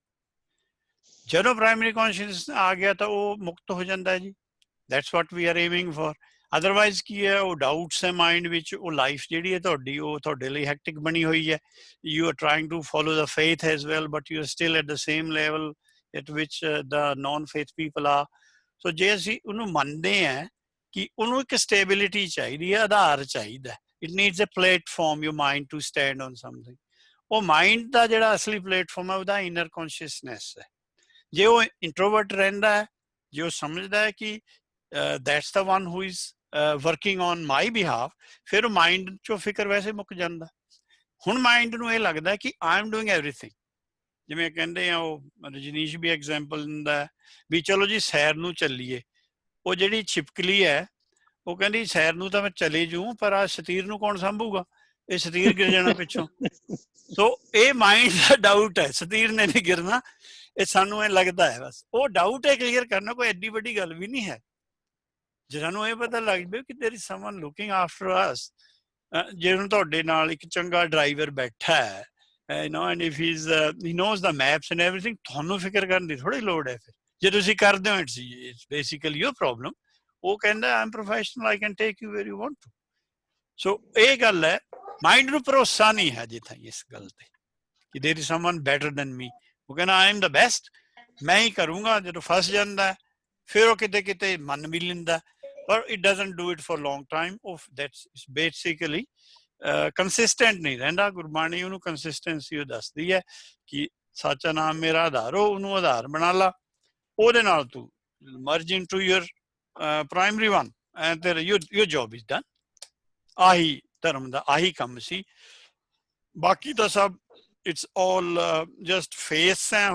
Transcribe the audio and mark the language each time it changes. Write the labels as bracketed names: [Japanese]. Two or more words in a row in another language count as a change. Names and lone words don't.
[Punjabi] ਜਦੋਂ [English] primary consciousness [Punjabi] ਆ ਗਿਆ ਤਾਂ ਉਹ ਮੁਕਤ ਹੋ ਜਾਂਦਾ ਹੈ ਜੀ। [English] That's what we are aiming for. [Punjabi] ਅਦਰਵਾਈਜ਼ ਕੀ ਹੈ, ਉਹ ਡਾਊਟਸ ਹੈ ਮਾਈਂਡ ਵਿੱਚ, ਉਹ ਲਾਈਫ ਜਿਹੜੀ ਹੈ ਤੁਹਾਡੀ ਉਹ ਤੁਹਾਡੇ ਲਈ ਹੈਕਟਿਕ ਬਣੀ ਹੋਈ ਹੈ। [English] You are trying to follow the faith as well, but you are still at the same level at which the non-faith people are. [Punjabi] So ਜੇ ਅਸੀਂ ਉਹਨੂੰ ਮੰਨਦੇ ਹਾਂ ਕਿ ਉਹਨੂੰ ਇੱਕ ਸਟੇਬਿਲਿਟੀ ਚਾਹੀਦੀ ਹੈ, ਆਧਾਰ ਚਾਹੀਦਾ, [English] it needs a platform, your mind to stand on something, [Punjabi] ਉਹ ਮਾਈਂਡ ਦਾ ਜਿਹੜਾ ਅਸਲੀ ਪਲੇਟਫਾਰਮ ਹੈ ਉਹਦਾ [English] inner consciousness [Punjabi] ਹੈ। ਜੇ ਉਹ ਇੰਟਰੋਵਰਟ ਰਹਿੰਦਾ ਹੈ, ਜੇ ਉਹ ਸਮਝਦਾ ਹੈ ਕਿ [English] that's the one who is working on my behalf, [Punjabi] ਫਿਰ ਉਹ ਮਾਈਂਡ ਚੋਂ ਫਿਕਰ ਵੈਸੇ ਮੁੱਕ ਜਾਂਦਾ। ਹੁਣ ਮਾਈਂਡ ਨੂੰ ਇਹ ਲੱਗਦਾ ਕਿ [English] I am doing everything. [Punjabi] ਜਿਵੇਂ ਕਹਿੰਦੇ ਆ, ਉਹ ਰਜਨੀਸ਼ ਵੀ ਐਗਜ਼ਾਮਪਲ ਦਿੰਦਾ ਵੀ ਚਲੋ ਜੀ ਸੈਰ ਨੂੰ ਚੱਲੀਏ। ਉਹ ਜਿਹੜੀ ਛਿਪਕਲੀ ਹੈ ਉਹ ਕਹਿੰਦੀ ਸੈਰ ਨੂੰ ਤਾਂ ਮੈਂ ਚਲੇ ਜੂ, ਪਰ ਆ ਸਤੀਰ ਨੂੰ ਕੌਣ ਸਾਂਭੂਗਾ, ਇਹ ਸਤੀਰ ਗਿਰ ਜਾਣਾ ਪਿੱਛੋਂ। ਸੋ ਇਹ ਮਾਈਂਡ ਦਾ ਡਾਊਟ ਹੈ, ਸਤੀਰ ਨੇ ਨਹੀਂ ਗਿਰਨਾ, ਇਹ ਸਾਨੂੰ ਇਹ ਲੱਗਦਾ ਹੈ। ਬਸ ਉਹ ਡਾਊਟ ਹੈ ਕਲੀਅਰ ਕਰਨਾ ਕੋਈ ਐਡੀ ਵੱਡੀ ਗੱਲ ਵੀ ਨਹੀਂ ਹੈ। ਜੇ ਸਾਨੂੰ ਇਹ ਪਤਾ ਲੱਗ ਜਾਵੇ ਕਿ [English] there is someone looking after us, [Punjabi] ਜੇ ਹੁਣ ਤੁਹਾਡੇ ਨਾਲ ਇੱਕ ਚੰਗਾ ਡਰਾਈਵਰ ਬੈਠਾ ਹੈ, [English] and if he knows the maps and everything, [Punjabi] ਤੁਹਾਨੂੰ ਫਿਕਰ ਕਰਨ ਦੀ ਥੋੜੀ ਲੋੜ ਹੈ। ਫਿਰ ਜੇ ਤੁਸੀਂ ਕਰਦੇ ਹੋ, [English] it's basically your problem। [Punjabi] ਉਹ ਕਹਿੰਦਾ [English] I'm professional, I can take you where you want to। [Punjabi] ਸੋ ਇਹ ਗੱਲ ਹੈ, ਮਾਈਂਡ ਨੂੰ ਭਰੋਸਾ ਨਹੀਂ ਹੈ ਅਜੇ ਤਾਈਂ ਇਸ ਗੱਲ ਤੇ ਕਿ [English] there is someone better than me। [Punjabi] ਉਹ ਕਹਿੰਦਾ [English] I am the best, [Punjabi] ਮੈਂ ਹੀ ਕਰੂੰਗਾ। ਜਦੋਂ ਫਸ ਜਾਂਦਾ ਫਿਰ ਉਹ ਕਿਤੇ ਕਿਤੇ ਮੰਨ ਵੀ ਲੈਂਦਾ, ਪਰ [English] it doesn't do it for long time। [Punjabi] ਉਹ [English] that's basically [Punjabi] ਕੰਸਿਸਟੈਂਟ ਨਹੀਂ ਰਹਿੰਦਾ। ਗੁਰਬਾਣੀ ਉਹਨੂੰ ਕੰਸਿਸਟੈਂਸੀ ਉਹ ਦੱਸਦੀ ਹੈ ਕਿ ਸੱਚਾ ਨਾਮ ਮੇਰਾ ਆਧਾਰ ਹੋ, ਉਹਨੂੰ ਆਧਾਰ ਬਣਾ ਲਾ, ਉਹਦੇ ਨਾਲ ਤੂੰ [English] merge into your primary one and [Punjabi] ਤੇਰਾ [English] your job is done. [Punjabi] ਆਹੀ ਧਰਮ ਦਾ ਆਹੀ ਕੰਮ ਸੀ। ਬਾਕੀ ਤਾਂ ਸਭ [English] it's all just faith [Punjabi] ਹੈ।